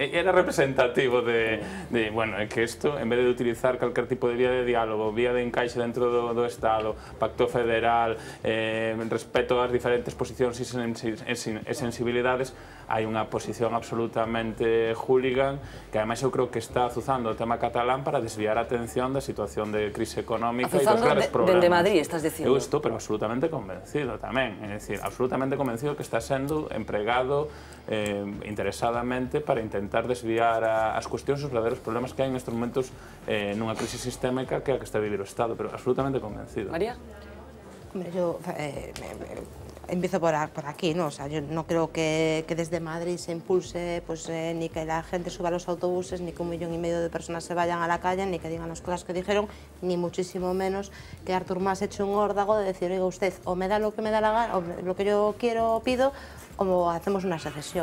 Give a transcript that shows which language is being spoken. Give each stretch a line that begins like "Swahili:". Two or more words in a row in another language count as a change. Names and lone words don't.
Galician: Era representativo de bueno, é que isto, en vez de utilizar calquer tipo de vía de diálogo, vía de encaixe dentro do Estado, pacto federal, respeto ás diferentes posicións e sensibilidades, hai unha posición absolutamente hooligan que ademais eu creo que está azuzando o tema catalán para desviar a atención da situación de crise económica e dos graves problemas. Dende Madrid, estás dicindo? Eu estou, pero absolutamente convencido tamén, é dicir, absolutamente convencido que está sendo empregado interesadamente para intentar desviar as cuestións e os verdadeiros problemas que hai nestes momentos nunha crise sistémica que é a que está a vivir o Estado, pero absolutamente convencido. María?
Spanish: Hombre, yo empiezo por aquí, ¿no? O sea, yo no creo que desde Madrid se impulse ni que la gente suba a los autobuses, ni que 1,5 millones de personas se vayan a la calle, ni que digan las cosas que dijeron, ni muchísimo menos que Artur Mas eche un órdago de decir, oiga usted, o me da lo que me da la gana, o lo que yo quiero pido, o hacemos una secesión.